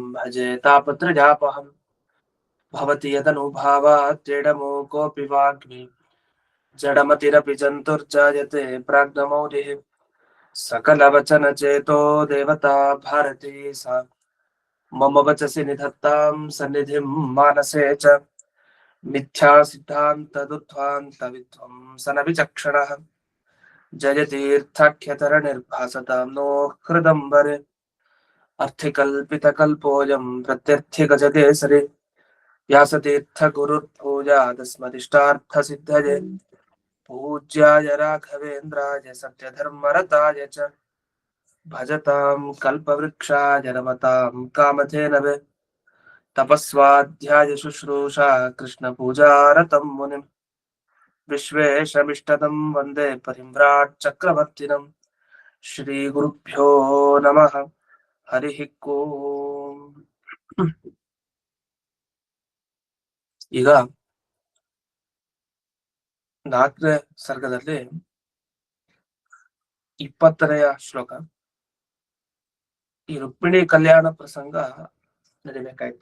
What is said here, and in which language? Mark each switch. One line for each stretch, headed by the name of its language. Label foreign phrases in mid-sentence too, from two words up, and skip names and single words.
Sanskrit: ಭಜೆ ತಾಪತ್ರಜಾಪಹಂ ಭವತಿ ಯದನುಭಾವಾತ್ಯಡಮೋ ಕೋಪಿ ವಾಗ್ಮಿ ಜಡಮತಿರಪಿ ಜಂತುರ್ಜಾಯತೆ ಪ್ರಾಜ್ಞಮೌಲಿಃ ಸಕಲವಚನಚೇತೋ ದೇವತಾ ಭಾರತೀ ಸಾ ಮಮ ವಚಸಿ ನಿಧತ್ತಾಂ ಸನ್ನಿಧಿಂ ಮಾನಸೇ ಚ ಮಿಥ್ಯಾ ಸಿದ್ಧಾಂತದುಧ್ವಾಂತ ವಿಧ್ವಂಸನ ವಿಚಕ್ಷಣಃ ಜಯತೀರ್ಥಾಖ್ಯತರಣಿರ್ಭಾಸತಾಂ ನೋ ಹೃದಂಬರೆ ಅರ್ಥಿಕಲ್ಪಿತಕಲ್ಪೋऽಯಂ ಪ್ರತ್ಯರ್ಥಿಗಜಕೇಸರಿ ವ್ಯಾಸತೀರ್ಥ ಗುರುರ್ಭೂಯಾದಸ್ಮದಿಷ್ಟಾರ್ಥಸಿದ್ಧಯೇ पूज्याय राघवेन्द्राय सत्यधर्मरताय च भजतां कल्पवृक्षाय नमतां कामधेनवे तपस्वाध्याय शुश्रूषा कृष्णपूजारतं मुनिं विश्वेशमिष्टदं वन्दे परिव्राट् चक्रवर्तिनं श्रीगुरुभ्यो नमः हरिः ओम्.
Kannada: ಈಗ 4ನೇ ಸರ್ಗದಲ್ಲಿ 20ನೆಯ ಶ್ಲೋಕ. ಈ ರುಕ್ಮಿಣಿ ಕಲ್ಯಾಣ ಪ್ರಸಂಗ ನಡಿಬೇಕಾಯ್ತು.